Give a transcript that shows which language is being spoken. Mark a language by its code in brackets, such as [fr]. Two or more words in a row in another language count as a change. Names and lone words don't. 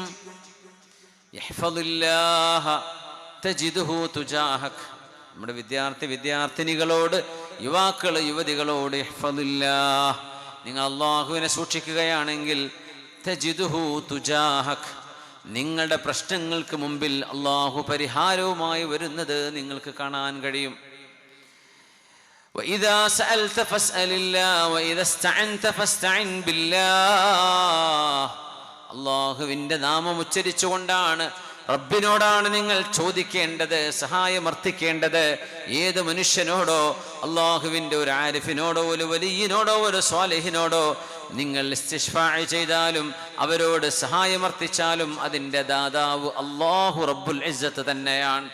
[ar] احفظ الله تجده تجاهك, [ml] നമ്മുടെ വിദ്യാർത്ഥിനികളോട്, യുവാക്കള് യുവതികളോട് ഇഹ്ഫദില്ലാഹ്, നിങ്ങൾ അല്ലാഹുവിനെ സൂക്ഷിക്കുകയാണെങ്കിൽ [ar] تجده تجاهك, [ml] നിങ്ങളുടെ പ്രശ്നങ്ങൾക്ക് മുമ്പിൽ അല്ലാഹു പരിഹാരവുമായി വരുന്നത് നിങ്ങൾക്ക് കാണാൻ കഴിയും. [ar] وإذا سألت فاسأل الله وإذا استعنت فاستعن بالله, [ml] അല്ലാഹുവിൻ്റെ നാമം ഉച്ചരിച്ചുകൊണ്ടാണ്, റബ്ബിനോടാണ് നിങ്ങൾ ചോദിക്കേണ്ടത്, സഹായമർത്ഥിക്കേണ്ടത്. ഏത് മനുഷ്യനോടോ, അല്ലാഹുവിൻ്റെ ഒരു ആരിഫിനോടോ, ഒരു വലിയനോടോ, ഒരു സ്വാലിഹിനോടോ നിങ്ങൾ ഇസ്തിശ്ഫാഅ് ചെയ്താലും അവരോട് സഹായമർത്ഥിച്ചാലും അതിൻ്റെ ദാതാവ് അല്ലാഹു [ar] رب العزة [ml] തന്നെയാണ്.